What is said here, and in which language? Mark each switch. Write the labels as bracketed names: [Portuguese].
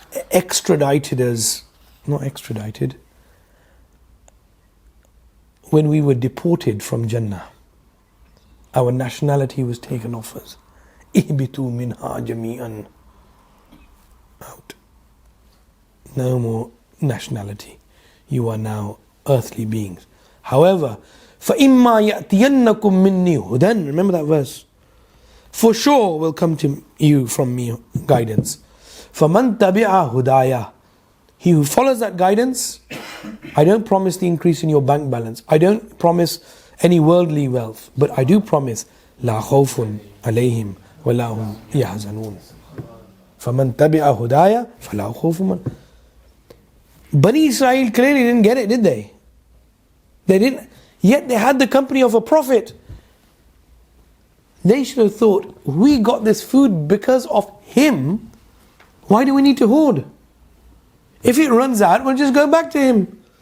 [English] extradited us, not extradited, when we were deported from Jannah, our nationality was taken off us. [Arabic] Ihbitu minha jami'an. [English] Out. No more nationality. You are now earthly beings. However, [Arabic] فَإِمَّا يَأْتِيَنَّكُم مِّنِّي هُدًى. [English] Remember that verse. For sure will come to you from me guidance. [Arabic] فَمَن تَبِعَ هُدَايَ. [English] He who follows that guidance, I don't promise the increase in your bank balance. I don't promise any worldly wealth. But I do promise [Arabic] لَا خَوْفٌ عَلَيْهِمْ وَلَا هُمْ يَحْزَنُونَ. فَمَن تَبِعَ هُدَايَ فَلَا خَوْفٌ عَلَيْهِمْ. [English] Bani Israel clearly didn't get it, did they? They didn't. Yet they had the company of a prophet. They should have thought, we got this food because of him. Why do we need to hoard? If it runs out, we'll just go back to him.